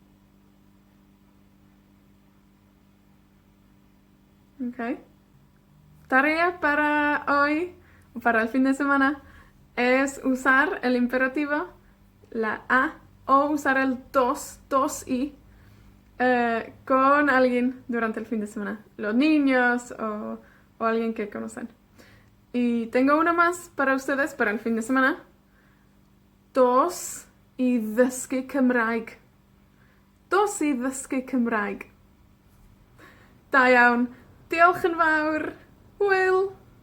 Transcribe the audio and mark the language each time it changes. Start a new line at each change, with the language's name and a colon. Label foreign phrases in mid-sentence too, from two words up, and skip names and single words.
English: Ok.
Spanish: Tarea para hoy, para el fin de semana, es usar el imperativo, la A, o usar el dos y, con alguien durante el fin de semana. Los niños o alguien que conocen. Y tengo una más para ustedes para el fin de semana.
Welsh: Dos i ddysgu Cymraeg. Dos i ddysgu Cymraeg. Da iawn. Diolch yn fawr. Hwyl.